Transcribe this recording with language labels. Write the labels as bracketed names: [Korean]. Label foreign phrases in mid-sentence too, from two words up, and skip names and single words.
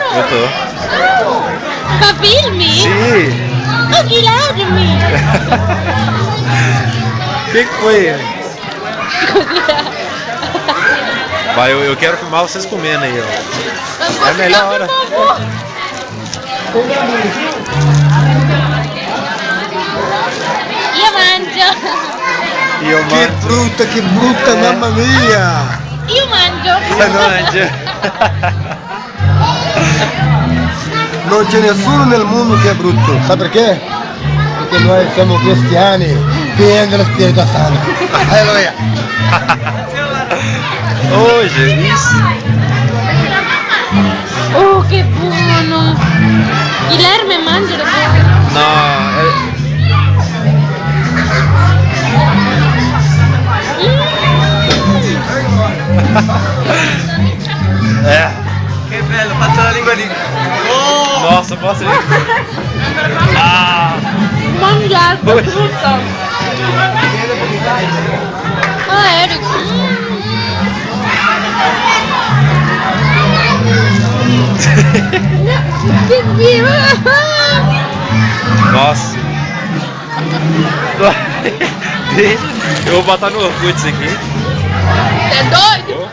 [Portuguese] Eu tô. Pra filme? Sim. Ô, Guilherme! O que foi? Vai, eu quero filmar vocês comendo aí, ó. É a melhor hora. [Italian] Io mangio. Io mangio. Che brutta, mamma mia! Io mangio. [Portuguese] Você não mangia. [Italian] Non c'è nessuno nel mondo che è brutto, sai perché? Perché noi siamo cristiani, pieni dello Spirito Santo. Alleluia! [Portuguese] Ô, Jesus. [Italian] Oh, che buono. Guilherme mangia le cose. [Portuguese] Não, é. [Italian] Che bello, faccio la lingua di... Oh! [Portuguese] Nossa, posso ir? Ah! [Italian] Mangiato tutto. Ah, Eric. Che vivo. [Portuguese] Nossa. Eu vou botar no Orkut isso aqui. É doido?